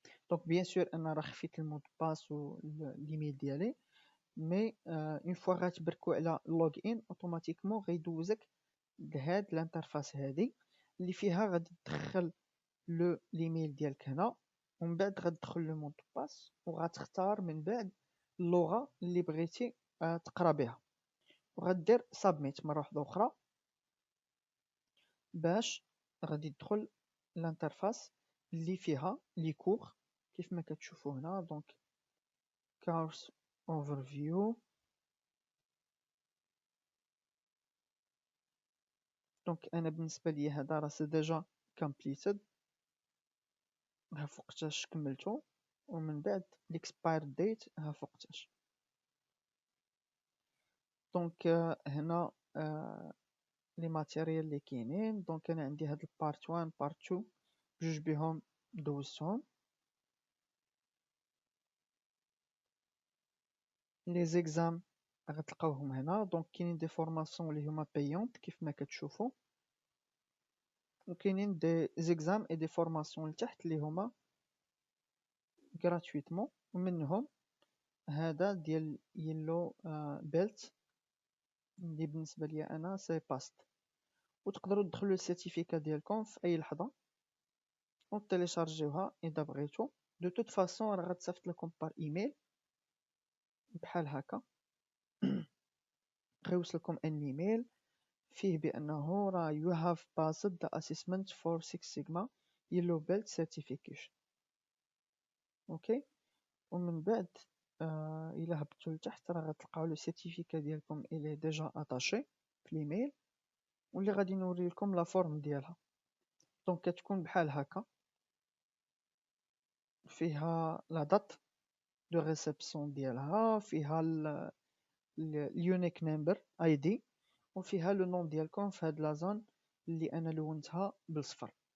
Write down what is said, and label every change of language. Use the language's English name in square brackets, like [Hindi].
[Arabic] دونك بيان سور انا راه خفيت المون دو باس والايميل ديالي، مي اون فوا غتبركو على لوغ ان اوتوماتيكمون غيدوزك لهاد الانترفاس هادي اللي فيها غادي تدخل لو ليميل ديالك هنا، ومن بعد غتدخل لو مون دو باس وغتختار من بعد اللغه اللي بغيتي تقرا بها، وغدير سابميت مره واحده اخرى باش غادي تدخل الانترفاس اللي فيها لي كور كيف ما كتشوفوا هنا. [English] دونك course overview. [Arabic] دونك انا بالنسبه لي هذا راه سي ديجا كومبليتد، ها فوقتاش كملتو، ومن بعد الاكسباير ديت ها فوقتاش. دونك هنا لي ماتيريال اللي كاينين. دونك انا عندي هاد البارت 1 بارت 2 بجوج بهم دوزتهم. لي زيكزام غتلقاوهم هنا. دونك كاينين دي فورماسيون اللي هما بايونت كيف ما كتشوفوا، وكاينين دي زيكزام اي دي فورماسيون لتحت اللي هما غراتويتمون. ومنهم هذا ديال يلو بيلت اللي بالنسبه لي انا سي باست. وتقدروا تدخلوا السيرتيفيكا ديالكم في اي لحظه وتيليشارجيوها اذا بغيتو. دو توت فاصون راه غتصيفط لكم بار ايميل بحال هكا. غيوصلكم ان ايميل فيه بانه راه [English] you have passed the assessment for Six Sigma Yellow Belt Certification. [Arabic] اوكي. ومن بعد الى هبطوا لتحت راه غتلقاو لو سيرتيفيكا ديالكم الي ديجا اتاشي في الايميل، واللي غادي نوري لكم لا فورم ديالها. دونك كتكون بحال هكا، فيها لا دات دو ريسبسيون ديالها، فيها اليونيك نمبر اي دي، وفيها لو نون ديالكم في هاد لا زون اللي انا لونتها بالصفر.